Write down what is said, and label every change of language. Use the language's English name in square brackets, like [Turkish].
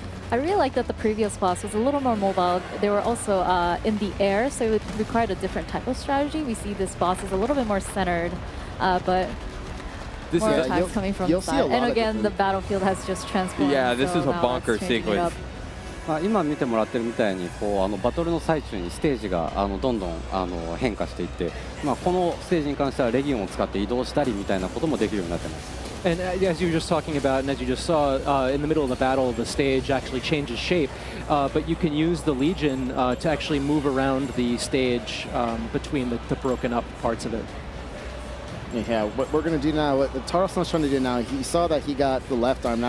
[English] I really like that the previous boss was a little more mobile. They were also in the air, so it required a different type of strategy. We see this boss is a little bit more centered, but more attacks coming from the side. And again, the battlefield has just transformed. Yeah, this is a bonker sequence. [Japanese] 今見てもらってるみたいにバトルの最中にステージがどんどん変化していって、このステージに関してはレギオンを使って移動したりみたいなこともできるようになってます。 [English] And as you were just talking about, and as you just saw, in the middle of the battle, the stage actually changes shape. But you can use the Legion to actually move around the stage between the broken up parts of it. Yeah, what we're going to do now, what Taro-san's trying to do now, he saw that he got the left arm.